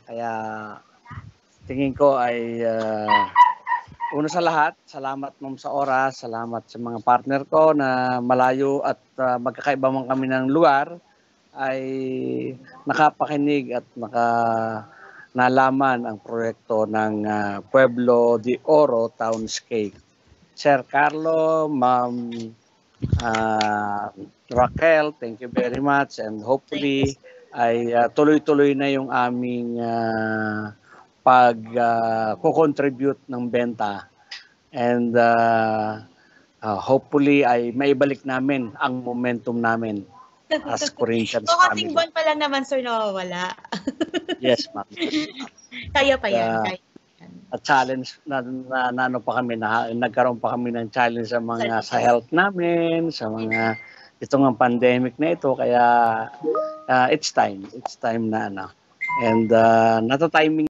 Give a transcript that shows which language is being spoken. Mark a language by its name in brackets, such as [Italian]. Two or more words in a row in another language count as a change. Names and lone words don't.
[Filipino] Kaya tingin ko ay una sa lahat, salamat, ma'am, sa oras, salamat sa mga partner ko na malayo at magkakaiba man kami ng lugar, ay nakapakinig at nalaman ang proyekto ng Pueblo de Oro Townscape. Sir Carlo, Ma'am Raquel, [English] thank you very much, and hopefully [Filipino] ay tuloy-tuloy na yung aming pag-contribute ng benta, [English] and hopefully [Filipino] ay maibalik namin ang momentum namin as Corinthians So, family. kasing buwan pa lang naman, sir, nawawala. [English] Yes, ma'am. [Filipino] Kaya pa yan. Kaya. At challenge na ano pa kami, nagkaroon pa kami ng challenge sa mga sa health namin, sa mga itong pandemic na ito, kaya [English] it's time [Filipino] na ano. And nata-timing